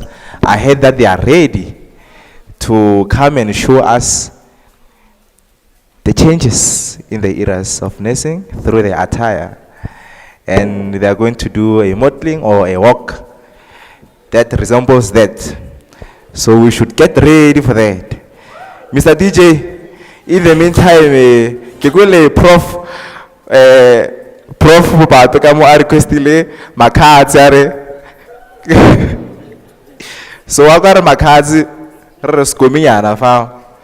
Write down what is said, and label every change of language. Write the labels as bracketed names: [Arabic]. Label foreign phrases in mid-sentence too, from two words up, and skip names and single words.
[English] I heard that they are ready to come and show us the changes in the eras of nursing through the attire. And they are going to do a modeling or a walk that resembles that. So we should get ready for that. Mr. DJ, in the meantime, [Tswana] kekule Prof Bato kamo a requestile makhatsi are. So wakare makhatsi re skominyana fa.